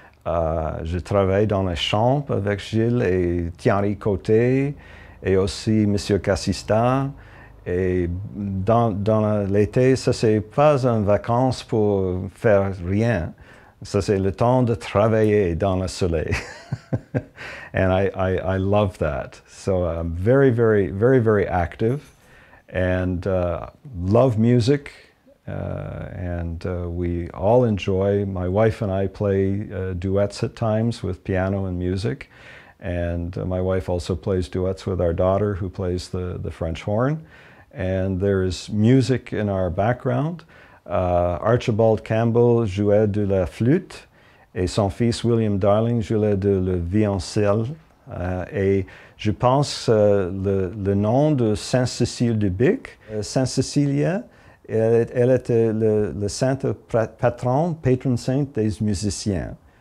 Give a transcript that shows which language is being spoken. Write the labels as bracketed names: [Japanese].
[French] Je travaille dans les champs avec Gilles et Thierry Côté et aussi M. Cassista. Et dans l'été, ça c'est pas une vacance pour faire rien. Ça c'est le temps de travailler dans le soleil. [English] And I love that. So I'm very, very, very, very active and love music. We all enjoy, my wife and I play duets at times with piano and music. And my wife also plays duets with our daughter who plays the French horn. And there is music in our background. [French] Archibald Campbell jouait de la flûte et son fils William Darling jouait de le violoncelle. Et je pense le nom de Sainte-Cécile du Bic, Sainte-Cécilia, elle était le saint patron saint des musiciens.